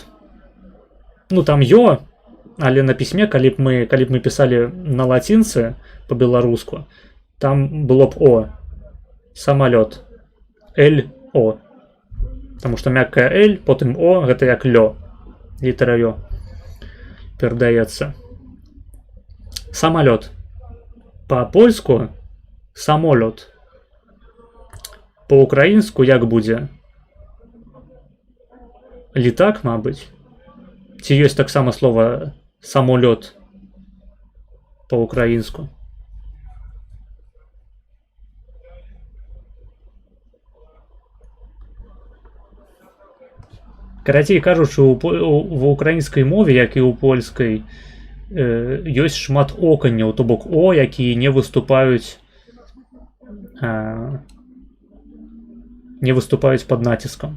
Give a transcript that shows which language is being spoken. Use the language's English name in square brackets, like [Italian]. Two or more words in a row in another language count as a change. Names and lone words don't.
[Belarusian] Ну там ё, але на пісьме, калі б мы пісалі на лацінцы по-беларуску, там было б о. Самолет. Л, о. Таму што мяккая Л, потым о, гэта як лё. Літара ё перадаецца. Самолет. По-польску самолет. По-украінску як будзе? Літак, мабыць. Ці ёсць таксама слова самолёт по-украінску? Карацей кажучы, ва ўкраінскай мове, як і ў польскай, ёсць шмат оканняў, то бок о, якія не выступаюць пад націскам.